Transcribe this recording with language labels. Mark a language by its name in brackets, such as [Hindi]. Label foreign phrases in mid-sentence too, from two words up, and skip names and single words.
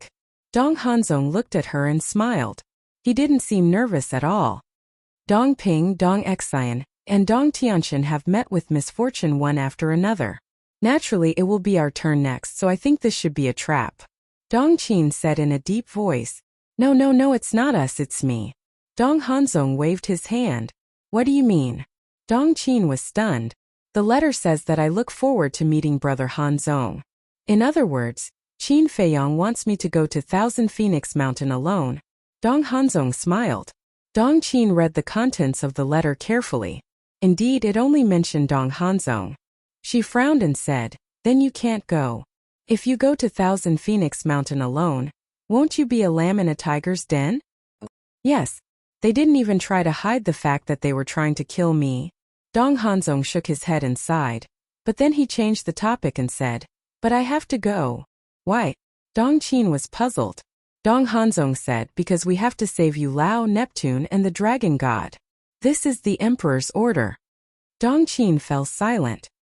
[English] Dong Hanzong looked at her and smiled. He didn't seem nervous at all. Dong Ping, Dong Xian, and Dong Tianxian have met with misfortune one after another. Naturally, it will be our turn next, so I think this should be a trap. Dong Qin said in a deep voice. No, it's not us, it's me. Dong Hanzong waved his hand. What do you mean? Dong Qin was stunned. The letter says that I look forward to meeting Brother Hanzong. In other words, Qin Feiyang wants me to go to Thousand Phoenix Mountain alone. Dong Hanzong smiled. Dong Qin read the contents of the letter carefully. Indeed, it only mentioned Dong Hanzong. She frowned and said, then you can't go. If you go to Thousand Phoenix Mountain alone, won't you be a lamb in a tiger's den? Yes. They didn't even try to hide the fact that they were trying to kill me. Dong Hanzong shook his head and sighed. But then he changed the topic and said, but I have to go. Why? Dong Qin was puzzled. Dong Hanzong said, because we have to save Yu Lao, Neptune, and the Dragon God. This is the Emperor's order. Dong Qin fell silent.